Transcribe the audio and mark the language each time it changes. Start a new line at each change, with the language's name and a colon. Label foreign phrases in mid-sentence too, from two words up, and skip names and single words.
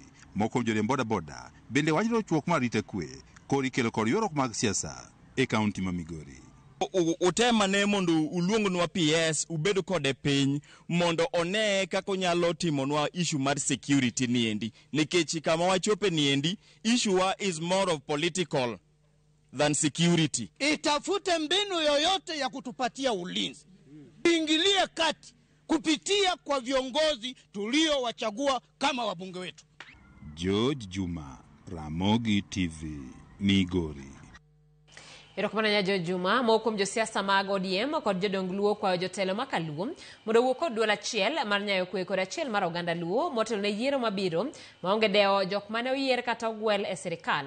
Luo (Kenya and Tanzania): Moko joriemb bodaboda bende wacho rochruok mar arita kwe kod ikelo kod ywaruok mag siasa e kaunti ma Migori. Utemane mondo uluongnwa PS ubedo kode piny mondo one kako nyalo timonwa issue mar security niendi, nikech kama wachope niendi
English: issue is more of political than security.
Swahili: Itafute mbinu yoyote ya kutupatia ulinzi, ingilie kati kupitia kwa viongozi tuliowachagua kama wabunge wetu. George Juma, Ramogi TV, Migori.
Luo (Kenya and Tanzania): Erokamano George Juma. Moko josiasa mag ODM kod jodong Luo kwa jotelo makaluo mondo wuok kod duol achiel mar nyayo kwe kod achiel mar oganda Luo motelo ne yiero mabiro maonge dewo jok mane oyier kata ogwel e sirikal.